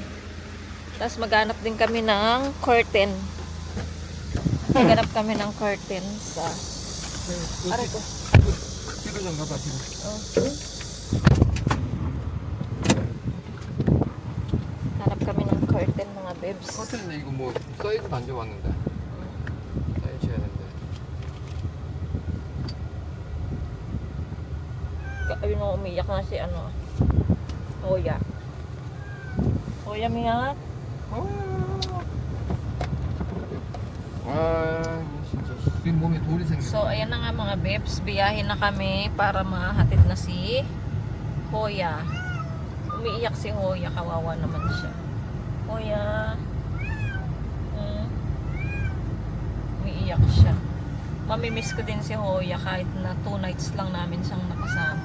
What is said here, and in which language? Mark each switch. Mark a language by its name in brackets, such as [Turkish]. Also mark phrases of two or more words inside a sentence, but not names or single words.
[Filipino] Tapos maghanap din kami ng curtain. Maghanap kami ng curtain sa aray ko. Dito lang ba dito? Hanap kami ng curtain mga babes. [Korean] 커튼인데 이거 뭐 사이즈도 안 좋았는데. 사이즈 해야 되는데. [Filipino] Ayun o, umiyak na si Hoya. Hoya miyak. [Korean] 진짜 네 몸에 돌이 생겨. [Filipino] So, ayan na nga mga babes. Biyahin na kami para mahatid na si Hoya. Umiiyak si Hoya. Kawawa naman siya. Hoya. Umiiyak siya. Mamimiss ko din si Hoya kahit na 2 nights lang namin siyang nakasama.